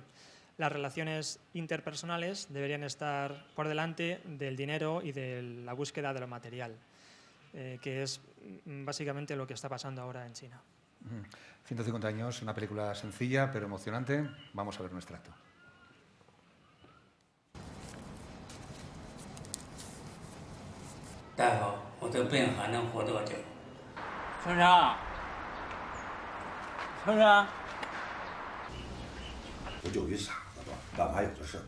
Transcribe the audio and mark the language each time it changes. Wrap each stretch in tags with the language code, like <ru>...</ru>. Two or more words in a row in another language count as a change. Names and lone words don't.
<es>Las relaciones interpersonales deberían estar por delante del dinero y de la búsqueda de lo material, que es básicamente lo que está pasando ahora en China. 150 años, una película sencilla pero emocionante. Vamos a ver un extracto.</es> <zh>大夫，我这病还能活多久？春生，春生，不就一傻子吗？干嘛有这事？</zh>